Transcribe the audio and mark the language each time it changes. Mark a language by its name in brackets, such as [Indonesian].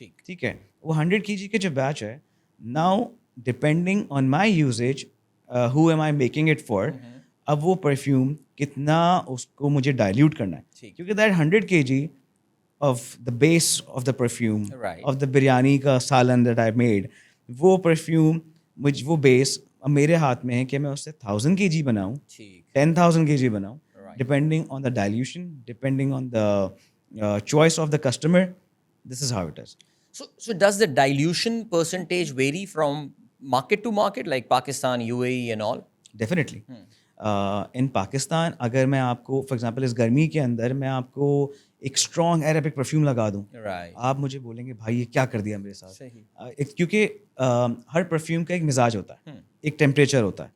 [Urdu] ٹھیک ہے, وہ 100 kg کے جو بیچ ہے, [English] now depending on my usage how am I making it for, [Urdu] اب وہ پرفیوم کتنا اس کو مجھے ڈائلیوٹ کرنا ہے, کیونکہ that 100 kg of the base of the perfume of the biryani کا سالن دیٹ آئی میڈ, وہ پرفیوم وہ بیس اب میرے ہاتھ میں ہے کہ میں اس سے 1000 kg بناؤں, 10,000 kg بناؤں, [English] depending on the dilution, depending on the choice of the customer. This is how it is. So does the dilution percentage vary from market to market, like Pakistan, UAE and all? Definitely. In Pakistan, [Urdu] اگر میں آپ کو for example اس گرمی کے اندر میں آپ کو ایک اسٹرانگ عربک پرفیوم لگا دوں, آپ مجھے بولیں گے بھائی یہ کیا کر دیا میرے ساتھ, کیونکہ ہر پرفیوم کا ایک مزاج ہوتا ہے, ایک ٹیمپریچر ہوتا ہے.